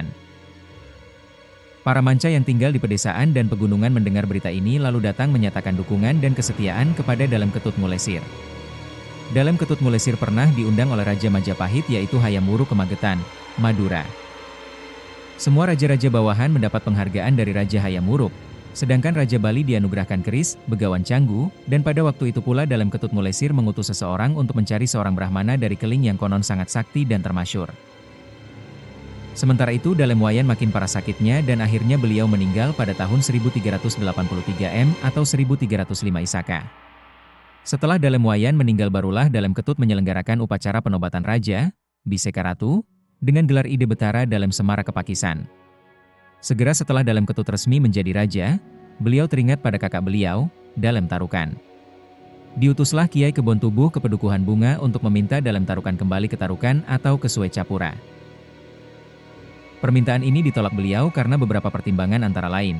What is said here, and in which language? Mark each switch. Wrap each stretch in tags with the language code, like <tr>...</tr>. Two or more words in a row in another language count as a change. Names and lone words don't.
<id>Para manca yang tinggal di pedesaan dan pegunungan mendengar berita ini lalu datang menyatakan dukungan dan kesetiaan kepada Dalem Ketut Ngulesir. Dalem Ketut Ngulesir pernah diundang oleh Raja Majapahit yaitu Hayam Wuruk ke Magetan, Madura. Semua raja-raja bawahan mendapat penghargaan dari Raja Hayam Wuruk, Sedangkan Raja Bali dianugerahkan keris, begawan canggu, dan pada waktu itu pula dalam Ketut Mulesir mengutus seseorang untuk mencari seorang Brahmana dari Keling yang konon sangat sakti dan termasyur. Sementara itu Dalem Wayan makin parah sakitnya dan akhirnya beliau meninggal pada tahun 1383 M atau 1305 Isaka. Setelah Dalem Wayan meninggal barulah Dalem Ketut menyelenggarakan upacara penobatan Raja, Biseka Ratu, dengan gelar Ide Betara Dalem Semara Kepakisan. Segera setelah Dalem Ketut resmi menjadi raja, beliau teringat pada kakak beliau, Dalem Tarukan. Diutuslah Kiai Kebon Tubuh ke Pedukuhan Bunga untuk meminta Dalem Tarukan kembali ke Tarukan atau ke Suecapura. Permintaan ini ditolak beliau karena beberapa pertimbangan antara lain.</id>